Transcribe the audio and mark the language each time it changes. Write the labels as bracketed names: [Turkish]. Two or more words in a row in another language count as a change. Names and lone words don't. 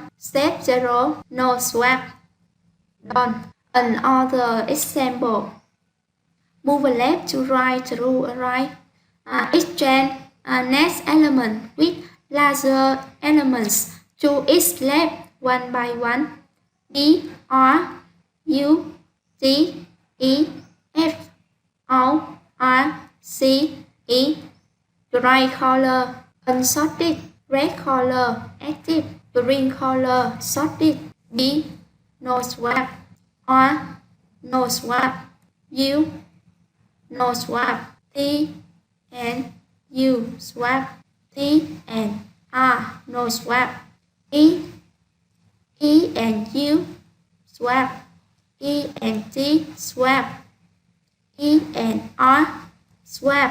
[English] Step 0, no swap. Done. Another example. Move left to right through a right. Exchange next element with larger elements to its left one by one. D, R, U, T, E, F, O, R, C, E. Gray color, unsorted. Red color, active. Green color, sorted. B, no swap. R, no swap. U, no swap. T and U swap. T and no swap. E and U, swap. E and T, swap. E and R, swap.